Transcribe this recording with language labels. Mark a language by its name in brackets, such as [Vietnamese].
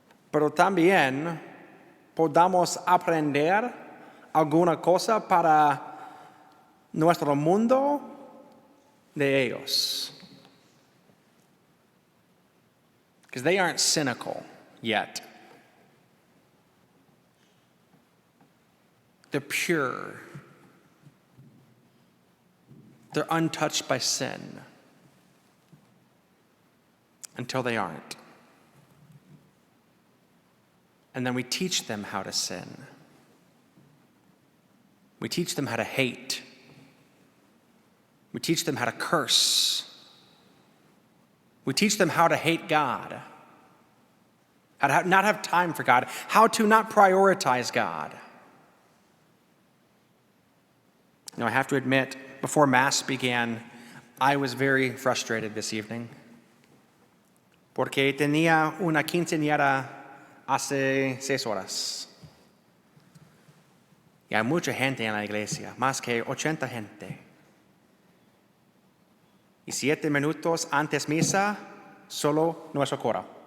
[Spanish] Pero también podamos aprender alguna cosa para nuestro mundo de ellos. [English] Because they aren't cynical yet. They're pure. They're untouched by sin until they aren't. And then we teach them how to sin. We teach them how to hate. We teach them how to curse. We teach them how to hate God, how to not have time for God, how to not prioritize God. Now, I have to admit, before Mass began, I was very frustrated this evening. [Spanish] Porque tenía una quinceañera hace 6 horas. Y hay mucha gente en la iglesia, más que 80 gente. Y 7 minutos antes misa, solo nuestro coro.